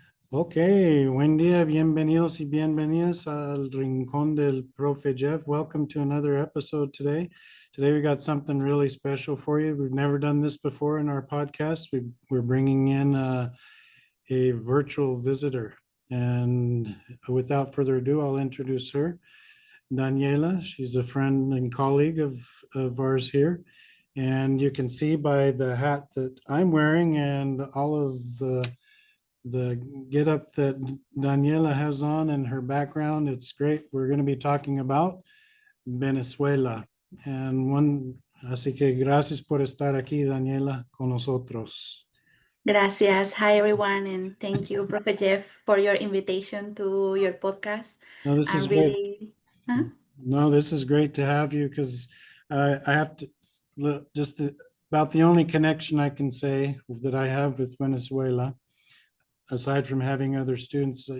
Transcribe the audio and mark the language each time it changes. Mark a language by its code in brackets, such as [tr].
[es] Ok, buen día, bienvenidos y bienvenidas al Rincón del Profe Jeff. [en] Welcome to another episode today. Today we got something really special for you. We've never done this before in our podcast. We're bringing in a virtual visitor. And without further ado, I'll introduce her, Daniela. She's a friend and colleague of ours here. And you can see by the hat that I'm wearing and all of the get up that Daniela has on and her background. It's great. We're going to be talking about Venezuela. [es] Así que gracias por estar aquí, Daniela, con nosotros. Gracias. [en] Hi, everyone, and thank you, Profe Jeff, for your invitation to your podcast. No, this is I'm great. really, huh? No, this is great to have you because I have to about the only connection I can say that I have with Venezuela, aside from having other students.